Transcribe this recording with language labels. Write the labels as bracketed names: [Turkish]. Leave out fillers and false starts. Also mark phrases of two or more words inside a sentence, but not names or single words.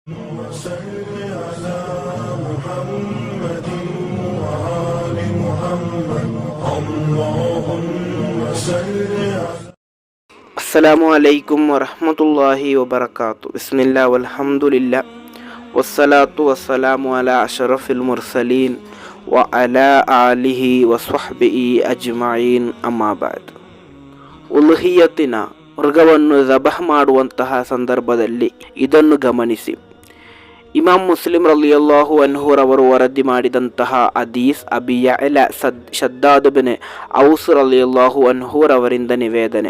[Arabic] وصل على محمد وآل محمد اللهم صل على السلام عليكم ورحمة الله وبركاته. بسم الله والحمد لله والصلاة والسلام على أشرف المرسلين وعلى آله وصحبه أجمعين أما بعد. [Kannada] ಉಲ್ಹಿಯತಿನ ಮೃಗವನ್ನು ಜಬಹ್ ಮಾಡುವಂತಹ ಸಂದರ್ಭದಲ್ಲಿ ಇದನ್ನು ಗಮನಿಸಿ. ಇಮಾಮ್ ಮುಸ್ಲಿಂ [Arabic] رضي الله عنه [Kannada] ವರದಿ ಮಾಡಿದಂತಹ ಹದೀಸ್ ಅಬಿ ಯಅಲಾ ಶದ್ದಾದ್ ಬಿನ್ ಔಸ್ [Arabic] رضي الله عنه [Kannada] ನಿವೇದನೆ.